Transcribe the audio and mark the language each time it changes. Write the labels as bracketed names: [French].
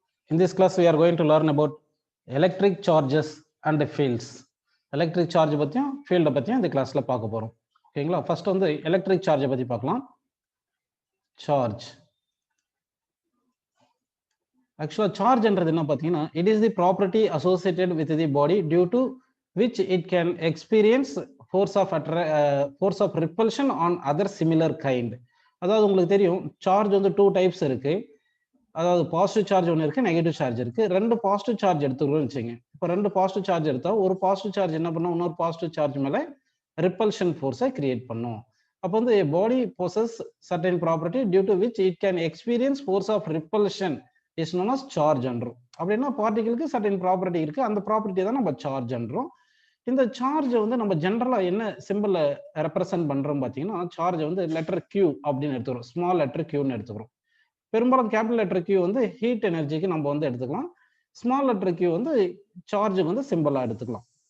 [English] In this class, we are going to learn about electric charges and fields. [Tamil] Electric charge பத்தியும் field பத்தியும் இந்த கிளாஸ்ல பார்க்க போறோம். ஓகேங்களா? ஃபர்ஸ்ட் வந்து எலக்ட்ரிக் சார்ஜை பத்தி பார்க்கலாம். சார்ஜ் ஆக்சுவலா சார்ஜ்ன்றது என்ன பார்த்தீங்கன்னா, [English] it is the property associated with the body due to which it can experience force of repulsion on other similar kind. [Tamil] அதாவது உங்களுக்கு தெரியும் சார்ஜ் வந்து டூ டைப்ஸ் இருக்கு. அதாவது பாசிட்டிவ் சார்ஜ் ஒன்று இருக்கு, நெகட்டிவ் சார்ஜ் இருக்கு. ரெண்டு பாசிட்டிவ் சார்ஜ் எடுத்துக்கிறோம்னு வச்சுங்க. இப்போ ரெண்டு பாசிட்டிவ் சார்ஜ் எடுத்தா ஒரு பாசிட்டிவ் சார்ஜ் என்ன பண்ணும், இன்னொரு பாசிட்டிவ் சார்ஜ் மேல ரிப்பல்ஷன் ஃபோர்ஸை கிரியேட் பண்ணும். அப்போ வந்து பாடி [English] possess certain property due to which it can experience force of repulsion is known as charge [Tamil] என்றும். அப்படின்னா பார்ட்டிகளுக்கு சர்டன் ப்ராப்பர்ட்டி இருக்கு, அந்த ப்ராப்பர்ட்டி தான் நம்ம சார்ஜ் என்றும். இந்த சார்ஜை வந்து நம்ம ஜென்ரலா என்ன சிம்பிள் ரெப்ரசென்ட் பண்றோம் பார்த்தீங்கன்னா, சார்ஜை வந்து லெட்டர் கியூ அப்படின்னு எடுத்துக்கிறோம், ஸ்மால் லெட்டர் கியூன்னு எடுத்துக்கிறோம். பெரும்பாலும் கேபிட்டல் லெட்டர் கியூ வந்து ஹீட் எனர்ஜிக்கு நம்ம வந்து எடுத்துக்கலாம். ஸ்மால் லெட்டர் கியூ வந்து சார்ஜுக்கு வந்து சிம்பிளா எடுத்துக்கலாம்.